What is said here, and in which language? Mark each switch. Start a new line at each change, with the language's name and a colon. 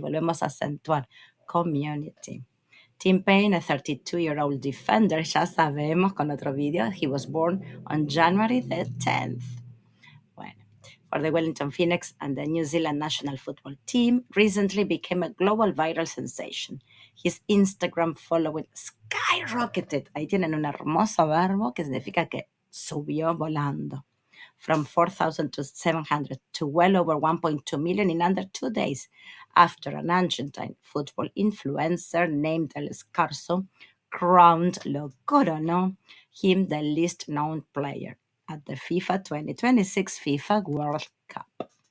Spanish: Volvemos a acentuar.
English: Community. Tim Payne, a 32-year-old defender,
Spanish: ya sabemos con otro video,
English: he was born on January the 10th. Bueno, for the Wellington Phoenix and the New Zealand national football team, recently became a global viral sensation. His Instagram following skyrocketed.
Spanish: Ahí tienen un hermoso verbo que significa que subió volando.
English: From 4,000 to 700 to well over 1.2 million in under 2 days after an Argentine football influencer named El Escarso crowned
Spanish: lo coronó
English: him the least known player at the FIFA 2026 FIFA World Cup.